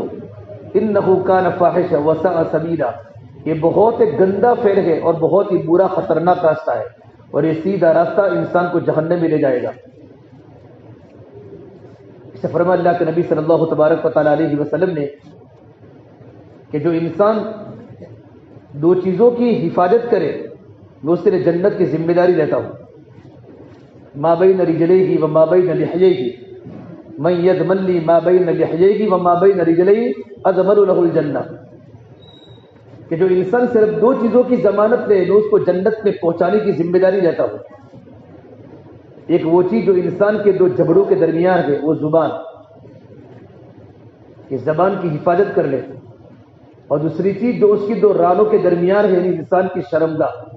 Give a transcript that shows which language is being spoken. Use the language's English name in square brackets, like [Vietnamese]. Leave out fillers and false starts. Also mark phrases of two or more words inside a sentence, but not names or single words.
[Arabic] انہ کان فاحشا وساء سبیلا، [Urdu] یہ بہت ایک گندا فعل ہے اور بہت ہی برا خطرناک راستہ ہے، اور یہ سیدھا راستہ انسان کو جہنم میں لے جائے گا۔ اس سے فرمایا اللہ کے نبی [Arabic] صلی اللہ تبارک و تعالیٰ علیہ وسلم [Urdu] نے کہ جو انسان دو چیزوں کی حفاظت کرے میں اس کے لیے جنت کی ذمہ داری لیتا ہوں، [Arabic] ما بین رجلیہ و ما بین لحییہ، من یضمن لی ما بین لحییہ و ما بین رجلیہ اضمن لہ الجنہ، [Urdu] کہ جو انسان صرف دو چیزوں کی ضمانت لے میں اس کو جنت میں پہنچانے کی ذمہ داری لیتا ہوں۔ ایک وہ چیز جو انسان کے دو جبڑوں کے درمیان ہے وہ زبان، کہ زبان کی حفاظت کر لے، اور دوسری چیز جو اس کی دو رانوں کے درمیان ہے یعنی انسان کی شرمگاہ۔